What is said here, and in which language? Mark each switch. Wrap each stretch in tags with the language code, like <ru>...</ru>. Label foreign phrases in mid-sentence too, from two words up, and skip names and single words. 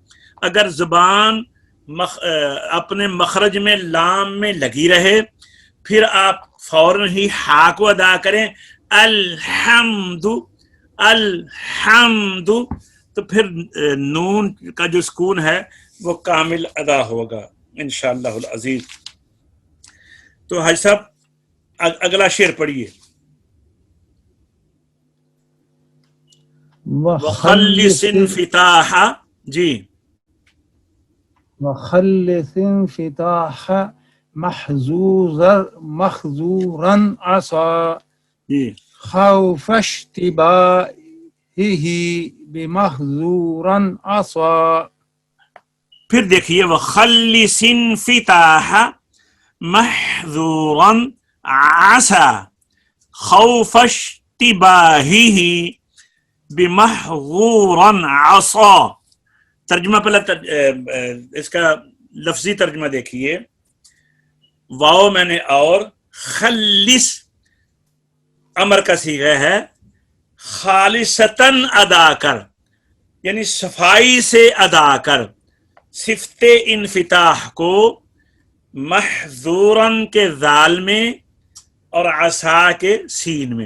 <ur>اگر زبان اپنے مخرج میں لام میں لگی رہے پھر آپ فوراً ہی ہا کو ادا کریں</ur> <ar>الحمد الحمد,</ar> <ur>تو پھر نون کا جو سکون ہے وہ کامل ادا ہوگا</ur> <ar>انشاءاللہ العزیز.</ar> <ur>تو حاجی صاحب اگلا شعر پڑھیے.</ur> <ar>وخلص انفتاح, جی وخلص انفتاح محظورا عصا</ar> <ur>جی</ur> <ar>خوف اشتباهه بمحظورا عصا.</ar> <ur>پھر دیکھیے</ur> <ar>وخلص انفتاح محظورا عصا خوف اشتباهه بمحظورا عصا.</ar> <ur>ترجمہ پہلے اس کا لفظی ترجمہ دیکھیے. واو میں نے اور خلص امر کا صیغہ ہے, خالصتاً ادا کر یعنی صفائی سے ادا کر صفت انفتاح کو محظوراً کے ذال میں اور عصا کے سین میں.</ur>